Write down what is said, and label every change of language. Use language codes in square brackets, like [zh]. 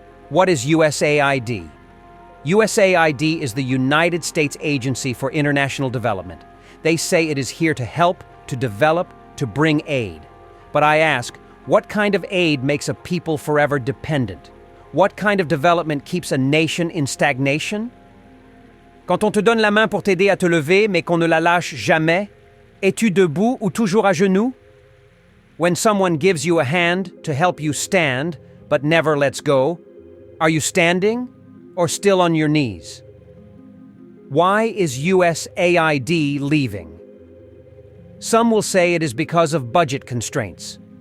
[en] What is USAID? USAID is the United States Agency for International Development. They say it is here to help, to develop, to bring aid. But I ask, what kind of aid makes a people forever dependent? What kind of development keeps a nation in stagnation? [fr] Quand on te donne la main pour t'aider à te lever, mais qu'on ne la lâche jamais, es-tu debout ou toujours à genoux? [en] When someone gives you a hand to help you stand, but never lets go, are you standing or still on your knees? Why is USAID leaving? Some will say it is because of budget constraints.